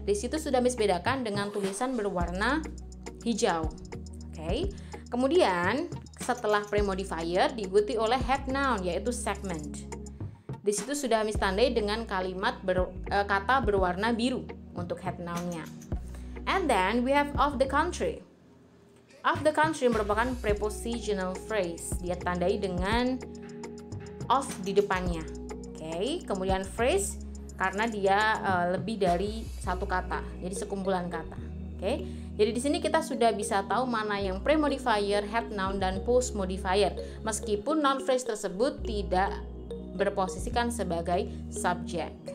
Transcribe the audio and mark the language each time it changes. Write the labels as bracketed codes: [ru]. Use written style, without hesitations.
[id] Di situ sudah Miss bedakan dengan tulisan berwarna hijau. Oke. Kemudian setelah pre-modifier diikuti oleh head noun, yaitu segment. Di situ sudah Miss tandai dengan kalimat kata berwarna biru untuk head noun-nya. [en] And then we have of the country. [id] Of the country merupakan prepositional phrase. Dia tandai dengan of di depannya. Oke, kemudian phrase karena dia lebih dari satu kata, jadi sekumpulan kata. Oke, jadi di sini kita sudah bisa tahu mana yang pre-modifier, head noun, dan post modifier, meskipun noun phrase tersebut tidak berposisikan sebagai subjek.